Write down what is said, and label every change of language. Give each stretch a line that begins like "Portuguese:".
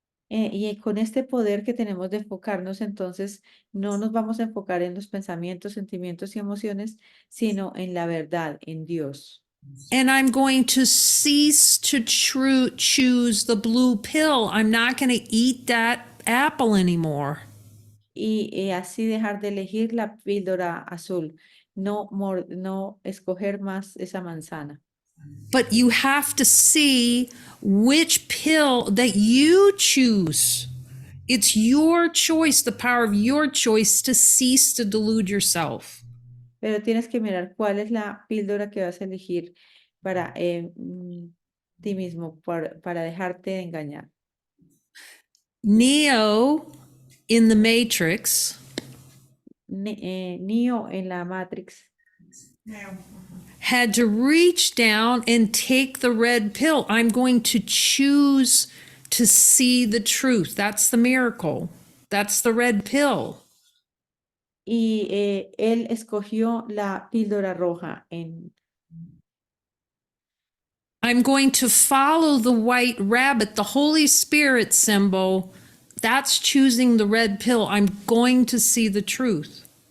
Spanish: Y con este poder que tenemos de enfocarnos, entonces no nos vamos a enfocar en los pensamientos, sentimientos y emociones, sino en la verdad, en Dios.
English: And I'm going to cease to choose the blue pill. I'm not going to eat that apple anymore.
Spanish: Y así dejar de elegir la píldora azul, no escoger más esa manzana.
English: But you have to see which pill that you choose. It's your choice, the power of your choice to cease to delude yourself.
Spanish: Pero tienes que mirar cuál es la píldora que vas a elegir para ti mismo, para dejarte de engañar.
English: Neo in the Matrix
Spanish: Neo en la Matrix
English: had to reach down and take the red pill. I'm going to choose to see the truth. That's the miracle. That's the red pill.
Spanish: y él escogió la píldora roja
English: I'm going to follow the white rabbit, the Holy Spirit symbol. That's choosing the red pill. I'm going to see the truth.